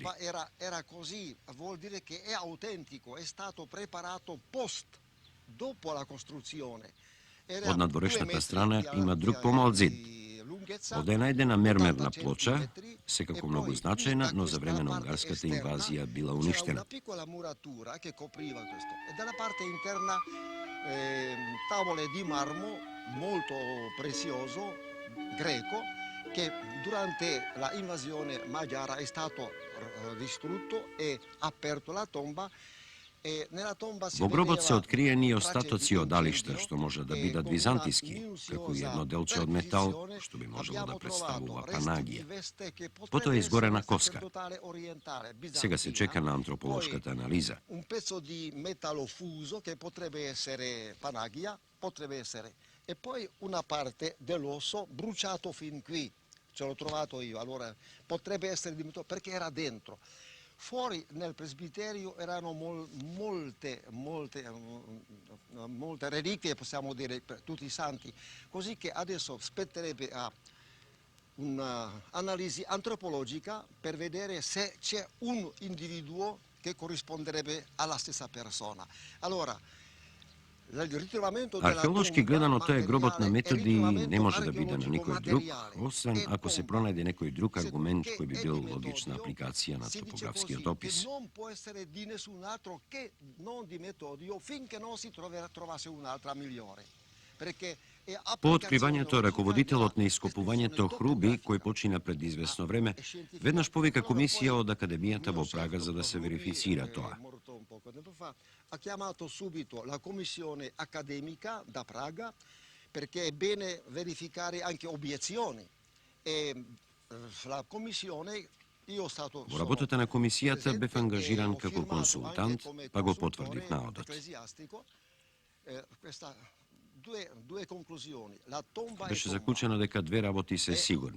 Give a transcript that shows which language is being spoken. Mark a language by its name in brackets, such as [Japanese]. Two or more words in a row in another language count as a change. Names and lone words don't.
[Italian] Era così, vuol dire che è autentico, è stato preparato dopo la costruzione. [Macedonian] Од надворешната страна има друг помал зид. Овде е најдена мермерна плоча, секако многу значајна, но за време на унгарската инвазија била уништена. [Italian] Una piccola muratura che copriva questo e dalla parte interna tavole di marmo molto prezioso greco che durante la invasione magiara è stato distrutto e aperto la tomba. [Macedonian] Во гробот се откриени остатоци од далишта, што може да бидат византиски, како и едно делче од метал, што би можело да представува панагија. Потоа е изгорена коска. Сега се чека на антрополошката анализа. [Italian] Un pezzo di metallo fuso che potrebbe essere panagia, potrebbe essere. E poi una parte dell'osso bruciato fin qui. Ce l'ho trovato io, allora potrebbe essere perché era dentro. Fuori nel presbiterio erano molte reliquie, possiamo dire, per tutti i santi, così che adesso spetterebbe a un'analisi antropologica per vedere se c'è un individuo che corrisponderebbe alla stessa persona. Allora, [Macedonian] Археолошки гледано, то е гробот на Методиј не може да биде на никој друг, освен ако се пронајде некој друг аргумент кој би бил логична апликација на топографски опис. Po откривањето, раководителот на ископувањето Хруби, кој почина пред известно време, веднаш повика комисија од Академијата во Прага за да се верифицира тоа. [Italian] Ha chiamato subito la commissione accademica da Praga perché è bene verificare anche obiezioni e la commissione io stato [Macedonian] Во работата на комисијата бев ангажиран како консултант, па го потврдив наодот. Беше заклучено дека две работи се сигурни.